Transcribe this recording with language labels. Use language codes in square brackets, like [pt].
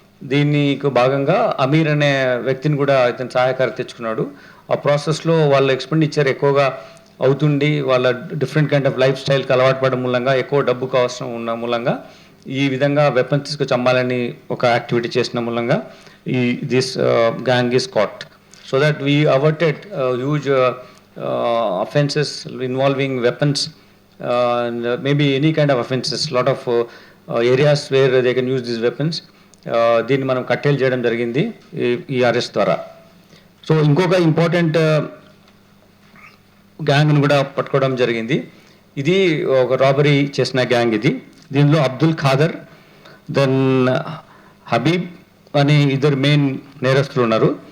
[te] దీనికి భాగంగా అమీర్ అనే వ్యక్తిని కూడా ఇతను సహాయకారి తెచ్చుకున్నాడు. ఆ ప్రాసెస్లో వాళ్ళ ఎక్స్పెండిచర్ ఎక్కువగా అవుతుండి వాళ్ళ డిఫరెంట్ కైండ్ ఆఫ్ లైఫ్ స్టైల్కి అలవాటు పడడం మూలంగా ఎక్కువ డబ్బుకు అవసరం ఉన్న మూలంగా ఈ విధంగా వెపన్స్ తీసుకొచ్చి అమ్మాలని ఒక యాక్టివిటీ చేసిన మూలంగా [en] This gang is caught. So that we averted huge offenses involving weapons and maybe any kind of offenses, lot of areas where they can use these weapons. [te] దీన్ని మనం కట్టేలు చేయడం జరిగింది ఈ అరెస్ట్ ద్వారా. సో ఇంకొక ఇంపార్టెంట్ గ్యాంగ్ను కూడా పట్టుకోవడం జరిగింది. ఇది ఒక రాబరీ చేసిన గ్యాంగ్ ఇది. దీనిలో అబ్దుల్ ఖాదర్, దెన్ హబీబ్ అనే 2 మెయిన్ నేరస్తులు ఉన్నారు.